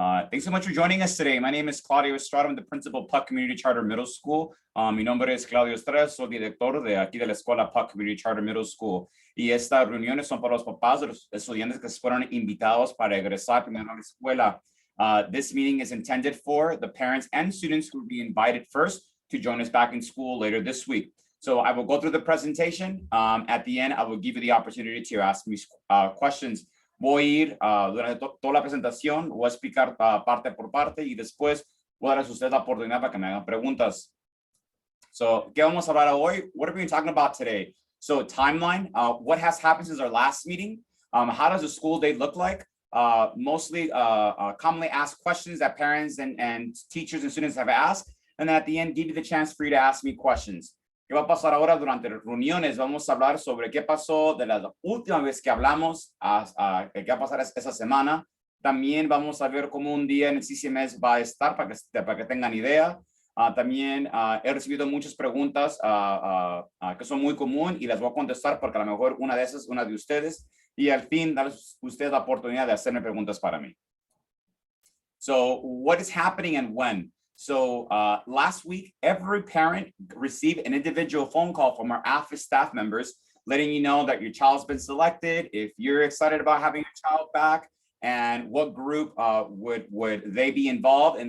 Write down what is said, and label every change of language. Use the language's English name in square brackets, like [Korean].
[English] Thanks so much for joining us today. My name is Claudio Estrada. I'm the principal of Puck Community Charter Middle School. [Spanish] Mi nombre es Claudio Estrada, soy director de aquí de la escuela Puck Community Charter Middle School. Y estas reuniones son para los papás de los estudiantes que fueron invitados para egresar primero a la escuela. [English] This meeting is intended for the parents and students who will be invited first to join us back in school later this week. So I will go through the presentation. At the end, I will give you the opportunity to ask me questions. [Spanish] Voy a ir durante toda la presentación, voy a explicar parte por parte y después voy a darles a ustedes la oportunidad para que me hagan preguntas. So, ¿qué vamos a hablar hoy? [English] What are we talking about today? So, timeline, what has happened since our last meeting? How does a school day look like? Mostly commonly asked questions that parents and teachers and students have asked. And then at the end, give you the chance for you to ask me questions. [Spanish] ¿Qué va a pasar ahora durante las reuniones? Vamos a hablar sobre qué pasó de la última vez que hablamos, qué va a pasar esa semana. También vamos a ver cómo un día en el CCMS va a estar para que tengan idea. También he recibido muchas preguntas que son muy comunes y las voy a contestar porque a lo mejor una de esas es una de ustedes. Y al fin, darles a ustedes la oportunidad de hacerme preguntas para mí. [English] So, what is happening and when? So last week, every parent received an individual phone call from our office staff members, letting you know that your child's been selected, if you're excited about having a child back, and what group would they be involved.